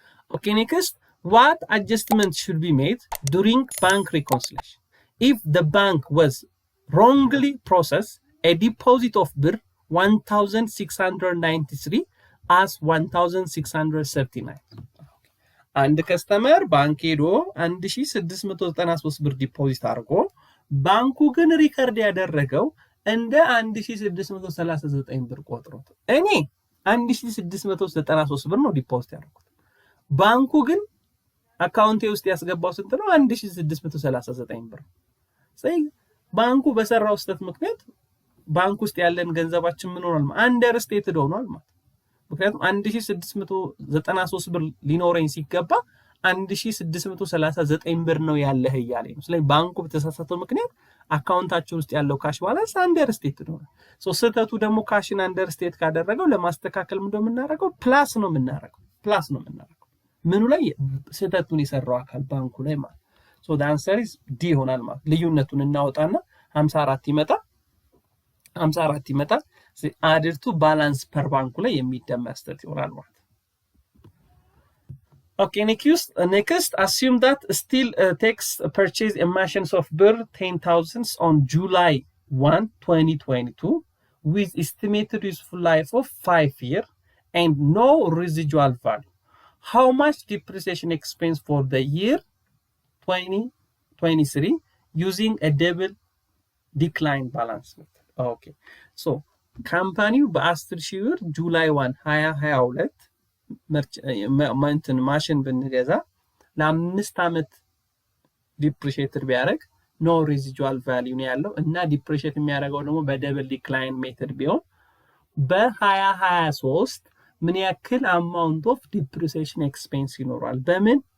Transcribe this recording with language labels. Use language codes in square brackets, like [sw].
[en] okay next, what adjustments should be made during bank reconciliation if the bank was wrongly processed a deposit of BIR 1693 as 1679? [am] አንድ ከስተመር ባንክ ሄዶ 1693 ብር ዲፖዚት አድርጎ ባንኩ ግን ሪከርድ ያደረገው እንደ 1639 ብር ቆጥሮት እኔ 1693 ብር ነው ዲፖዚት ያደረኩት። ባንኩ ግን አካውንቴ ውስጥ ያስገባው ስንት ነው? 1639 ብር። ስለዚህ ባንኩ በሰራው ስህተት ምክንያት ባንክ ውስጥ ያለን ገንዘባችን ምን ሆኗል? አንደርስቴትድ ሆኗል ማለት። ምክንያቱም 1693 ብር ሊኖረኝ ሲገባ 1639 ብር ነው ያለህ እያለኝ ነው። ስለዚህ ባንኩ በተሳሳተው ምክንያት አካውንታችን ውስጥ ያለው ካሽ ባላንስ አንደርስቴትድ ሆነ። ስህተቱ ደግሞ ካሽን አንደርስቴት ካደረገው ለማስተካከል ምንድነው የምናደርገው? ፕላስ ነው የምናደርገው። ምኑ ላይ? ስህተቱን የሰራው አካል ባንኩ ላይ ማለት። [en] ሶ the answer is D [am] ይሆናል ማለት። ልዩነቱን እናወጣና 54 ይመጣል። [en] added to balance per [am] ባንኩ ላይ የሚደመር ስህተት ይሆናል ማለት። [en] Okay, next, assume that still takes purchase a machines of birr 10,000 on July 1, 2022 with estimated useful life of 5 years and no residual value. How much depreciation expense for the year 2023 using a double decline balance method? [am] Okay, so company በ10 ሺህ ብር July 1 2022 ማሽን ብንገዛ ለ5 ዓመት ዲፕሪሺየትድ ቢያደርግ ኖ ሬዚጁዋል ቫልዩ ነው ያለው እና ዲፕሪሺየት የሚያደርገው ደግሞ በደብል ዲክላይን ሜተድ ቢሆን በ2023 ምን ያክል አማውንት ኦፍ ዲፕሪሺየሽን ኤክስፔንስ ይኖራል? በምን?